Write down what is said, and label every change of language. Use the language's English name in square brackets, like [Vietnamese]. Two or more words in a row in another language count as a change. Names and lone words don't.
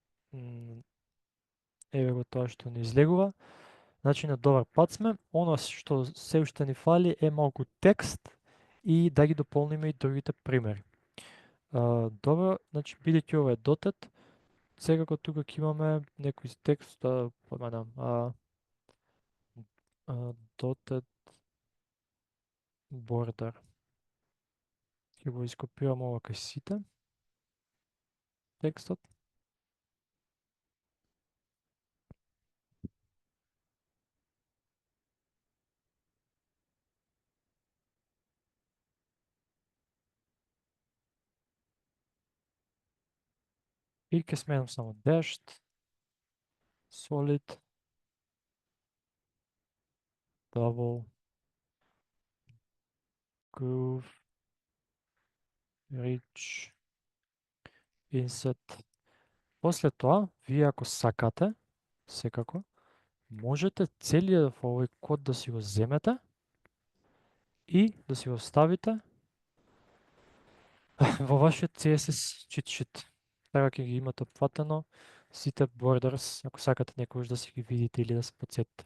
[Macedonian] Еве го тоа што не излегува. Значи на добар пат сме. Оно што се уште ни фали е малку текст и да ги дополниме и другите примери. Добро, значи бидејќи ова е dotted, секако тука ќе имаме некој текст, поменам, [English] dotted border. [Macedonian] Ќе го ископирам ова кај сите текстот. И ќе сменам само [English] dashed, solid, double, groove, rich, inset. [Macedonian] После тоа, вие ако сакате, секако, можете целиот овој код да си го земете и да си го ставите во вашиот [English] CSS cheat sheet. [Macedonian] Така ќе ги имате опфатено сите borders, ако сакате некогаш да си ги видите или да се подсетите.